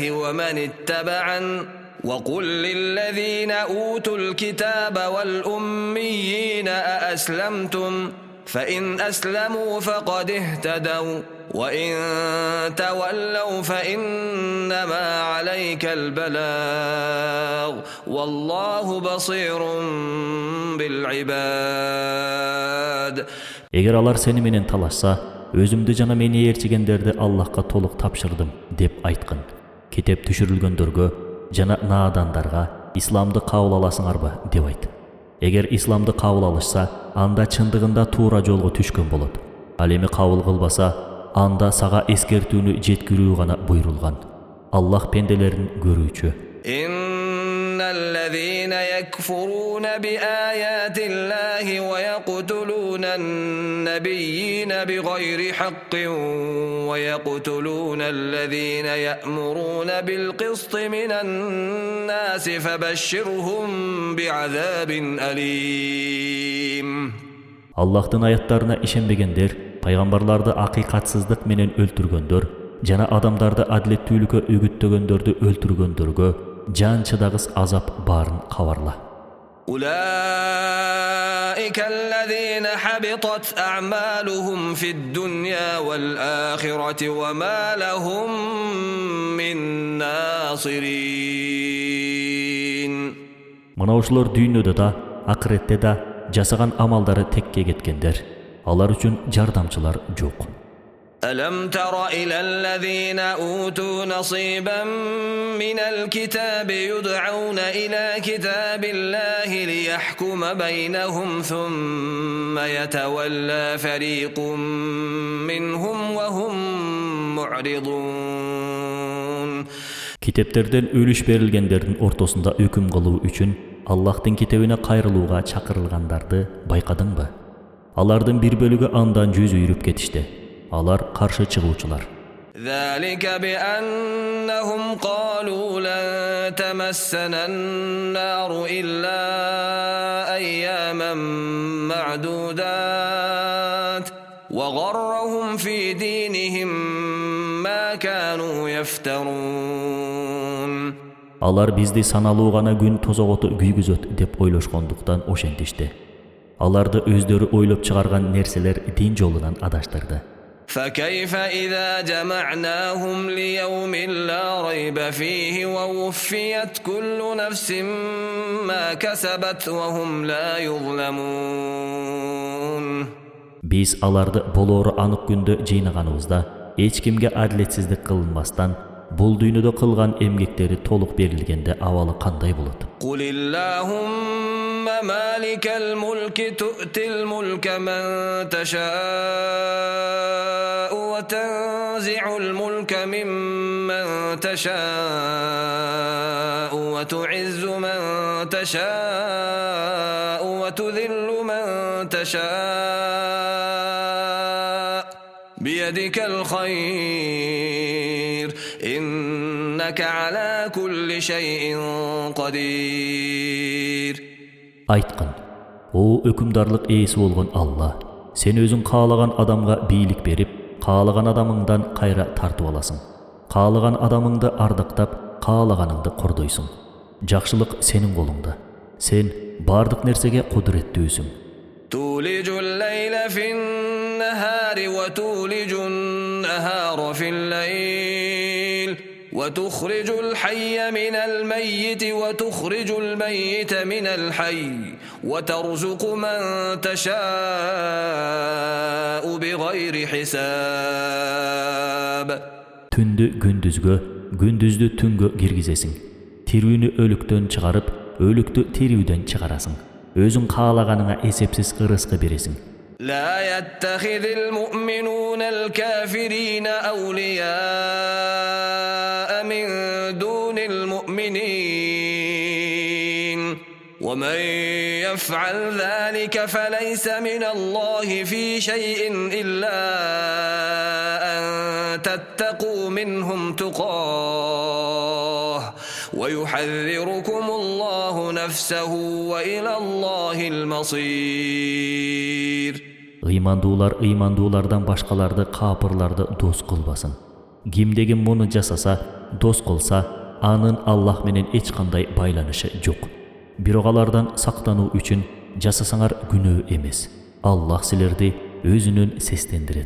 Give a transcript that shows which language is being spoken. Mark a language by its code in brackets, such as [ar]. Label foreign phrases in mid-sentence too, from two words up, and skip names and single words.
[ar] ومن اتبعن وقل للذين أوتوا الكتاب والأميين أأسلمتم فإن أسلموا فقد اهتدوا وإن تولوا فإنما عليك البلاغ والله بصير بالعباد. [ky] Эгер алар сени менен талашса, өзүмдү жана мени ээрчигендерди Аллахка толук тапшырдым деп айткын. Китеп түшүрүлгөндөргө жана наадандарга исламды кабыл аласыңарбы деп айт. Эгер исламды кабыл алышса, анда чындыгында туура жолго түшкөн болот. Ал эми кабыл кылбаса, анда сага эскертүүнү жеткирүү гана буйрулган. Аллах пенделерин көрүүчү. [ar] إن الذين يكفرون بآيات الله ويقتلون النبيين بغير حق ويقتلون الذين يأمرون بالقسط من الناس فبشرهم بعذاب أليم. [ky] Аллахтын аяттарына ишенбегендер, пайгамбарларды акыйкатсыздык менен өлтүргөндөр жана адамдарды адилеттүүлүккө үгүттөгөндөрдү өлтүргөндөргө жан чыдагыс азап барын кабарла. [ar] أولئك الذين حبطت أعمالهم في الدنيا والآخرة وما لهم من ناصرين. [ky] Мына ушулар дүйнөдө да, акыретте да жасаган амалдары текке кеткендер. Алар үчүн жардамчылар жок. [ar] ألم تر إلى الذين أوتوا نصيبا من الكتاب يدعون إلى كتاب الله ليحكم بينهم ثم يتولى فريق منهم وهم معرضون. [ky] Kitepтерден өлүш берилгендердин ортосунда өкүм кылуу үчүн Аллахтын китебине кайрылууга чакырылгандарды байкадыңбы? Алардын бир бөлүгү андан жүз үйрүп кетишти. Алар каршы чыгуучулар. [ar] ذلك بأنهم قالوا لن تمسنا النار إلا أياما معدودات وغرهم في دينهم ما كانوا يفترون. [ky] Алар бизди саналуу гана күн тозоготу күйгүзөт деп ойлошкондуктан ошентишти. Аларды өздөрү ойлоп чыгарган нерселер дин жолунан адаштырды. [ar] فكيف إذا جمعناهم ليوم لا ريب فيه ووفيت كل نفس ما كسبت وهم لا يظلمون. [ky] Biz аларды болоору анык күндө жыйнаганыбызда эч кимге адилетсиздик кылынбастан бул дүйнөдө кылган эмгектери толук берилгенде абалы кандай болот? [ar] قل اللهم مالك الملك تؤتي الملك من تشاء وتنزع الملك ممن تشاء وتعز من تشاء وتذل من تشاء بيدك الخير إنك على كل شيء قدير. [ky] Айтқын, о өкүмдарлык ээси болгон Алла, сен өзүң каалаган адамга бийлик берип, каалаган адамыңдан кайра тартып аласың. Каалаган адамыңды ардактап, каалаганыңды кордойсуң. Жакшылык сенин колуңда. Сен бардык нерсеге кудуреттүүсүң. [ar] تولج الليل في النهار وتولج النهار في الليل وتخرج الحي من الميت وتخرج الميت من الحي وترزق من تشاء بغير حساب. [ky] Түндү күндүзгө, gündüzdü түнгө киргизесиң. Тирүүнү өлүктөн чыгарып, өлүктү тирүүдөн чыгарасың. Өзүң каалаганыңа эсепсиз ырыскы бересиң. [ar] لا يتخذ المؤمنون الكافرين أولياء من دون المؤمنين ومن يفعل ذلك فليس من الله في شيء إلا أن تتقوا منهم تقاه ويحذركم الله نفسه وإلى الله المصير. [ky] ыймандуулардан башкаларды капырларды дос кылбасын. Кимдеги муну жасаса, дос кылса, анын Аллах менен эч кандай байланышы жок. Бирок алардан сактануу үчүн жасасаңар күнөө эмес. Аллах силерди өзүнүн сестендирет.